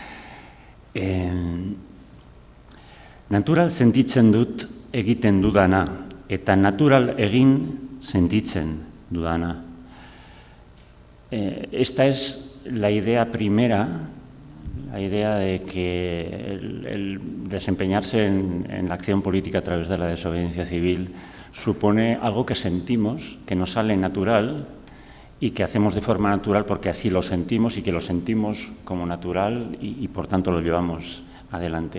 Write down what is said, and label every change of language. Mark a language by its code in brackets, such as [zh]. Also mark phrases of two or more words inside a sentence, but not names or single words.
[eu] Natural sentitzen dut egiten dudana, eta natural egin sentitzen dudana. [es] Esta es la idea primera, la idea de que el desempeñarse en la acción política a través de la desobediencia civil supone algo que sentimos, que nos sale natural y que hacemos de forma natural porque así lo sentimos y que lo sentimos como natural y por tanto lo llevamos adelante.